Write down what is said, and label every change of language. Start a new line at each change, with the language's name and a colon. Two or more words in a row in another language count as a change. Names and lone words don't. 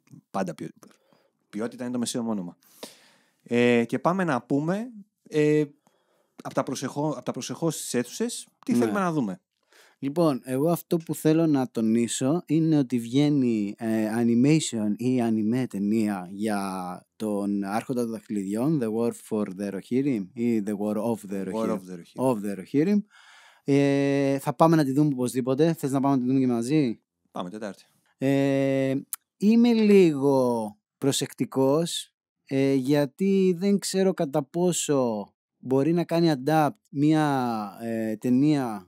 Greek: Πάντα ποιότητα είναι το μεσαίο όνομα. Και πάμε να πούμε από τα προσεχώς στις αίθουσες τι Ναι. θέλουμε να δούμε. Λοιπόν, εγώ αυτό που θέλω να τονίσω είναι ότι βγαίνει animation ή anime ταινία για τον Άρχοντα των Δαχτυλιδιών,
English: The War for the Rohirrim
Greek: ή
English: The War of the War Rohirrim. of the Rohirrim. Of the Rohirrim.
Greek: Θα πάμε να τη δούμε οπωσδήποτε. Θες να πάμε να τη δούμε και μαζί? Πάμε Τετάρτη. Είμαι λίγο προσεκτικός γιατί δεν ξέρω κατά πόσο μπορεί να κάνει adapt μια ταινία.